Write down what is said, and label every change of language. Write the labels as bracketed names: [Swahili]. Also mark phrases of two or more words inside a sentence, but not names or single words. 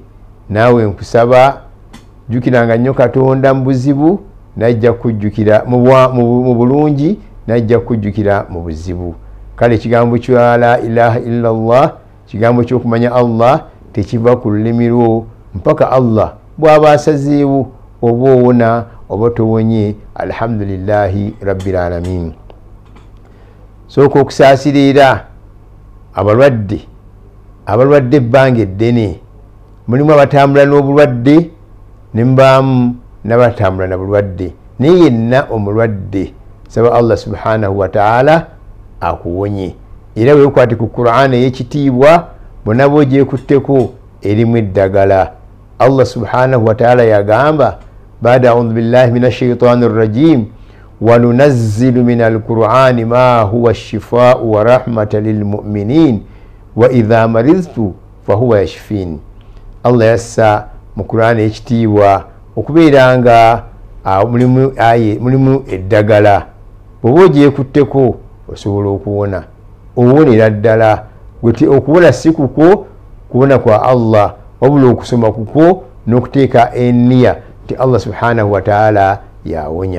[Ganda] Naawe nkusaba jjukiranga nnyo Katonda mu buzibu, najja kujjukira mu bulungi, najja kujjukira mu buzibu. Kale ekigambo kya [Arabic] لا إله إلا الله, [Ganda] kigambo ky'okumanya Allah, tekiva ku lulimi lwo mpaka Allah bw'aba asazeewo oba owona oba towonye. [Arabic] الحمد لله رب العالمين. [Ganda] Sooka okusaasirira abalwadde ebbanga eddene. Mulimu abatambula n'obulwadde, ne mubaamu n'abatambula na bulwadde, naye yenna omulwadde saba [Arabic] الله سبحانه وتعالى [Ganda] akuwonye. Era weekwate ku Qur'an ey'ekitiibwa, bonna bw'ogyekutteko erimu eddagala. [Arabic] الله سبحانه وتعالى yagamba بعد أعوذ بالله من الشيطان الرجيم وننزل من القرآن ما هو شفاء ورحمة للمؤمنين وإذا مرضت فهو يشفين. [Ganda] Allah yassa mu Qur'an ekitiibwa okubeera nga mulimu eddagala. Bw'oba ogyekutteko osobola okuwona, owonera ddala. Okuwona si kukwo kuwona kwa Allah, wabula okusoma kukwo n'okuteeka enniya nti [Arabic] الله سبحانه وتعالى [Ganda] yawonya.